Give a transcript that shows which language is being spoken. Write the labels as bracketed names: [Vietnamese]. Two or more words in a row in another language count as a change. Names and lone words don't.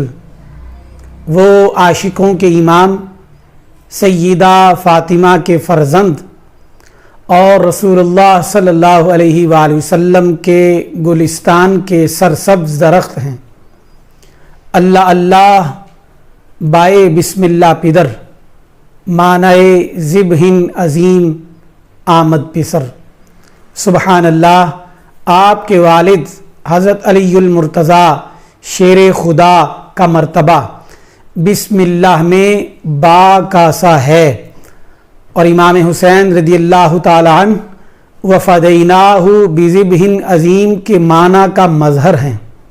[Urdu] وہ عاشقوں کے امام، سیدہ فاطمہ کے فرزند اور رسول اللہ [Arabic] صلی اللہ علیہ وآلہ وسلم [Urdu] کے گلستان کے سرسبز درخت ہیں۔ [Persian] اللہ اللہ بائے بسم اللہ پدر، معنی ذبحٍ عظیم آمد پسر۔ [Arabic] سبحان اللہ، [Urdu] آپ کے والد حضرت علی المرتضیٰ شیر خدا کا مرتبہ بسم اللہ میں با کا سا ہے، اور امام حسین [Arabic] رضی اللہ تعالی عنہ وفدیناہ [Urdu] بذبح عظیم کے معنی کا مظہر ہیں۔